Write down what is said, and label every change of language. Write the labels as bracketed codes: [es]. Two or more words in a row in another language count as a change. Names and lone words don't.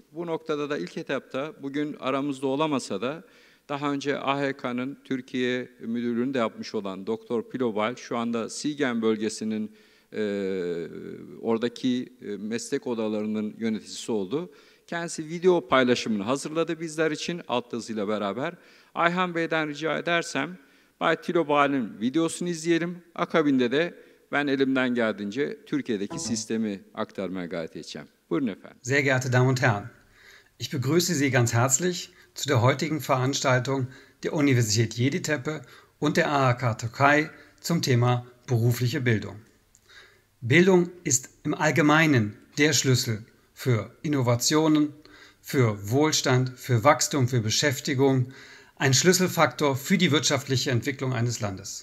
[tr] Bu noktada da ilk etapta bugün aramızda olamasa da daha önce AHK'nın Türkiye müdürlüğünü de yapmış olan Doktor Pilobal şu anda Siegen bölgesinin oradaki meslek odalarının yöneticisi oldu. Kendisi video paylaşımını hazırladı bizler için altyazıyla beraber. Ayhan Bey'den rica edersem Bay Tilobal'in videosunu izleyelim. Akabinde de ben elimden geldiğince Türkiye'deki sistemi aktarmaya gayret edeceğim. Buyurun efendim. [de] Sehr geehrte Damen und Herren, ich begrüße Sie ganz herzlich zu der heutigen Veranstaltung der Universität Yeditepe und der AHK Türkei zum Thema berufliche Bildung. Bildung ist im Allgemeinen der Schlüssel für Innovationen, für Wohlstand, für Wachstum, für Beschäftigung, ein Schlüsselfaktor für die wirtschaftliche Entwicklung eines Landes.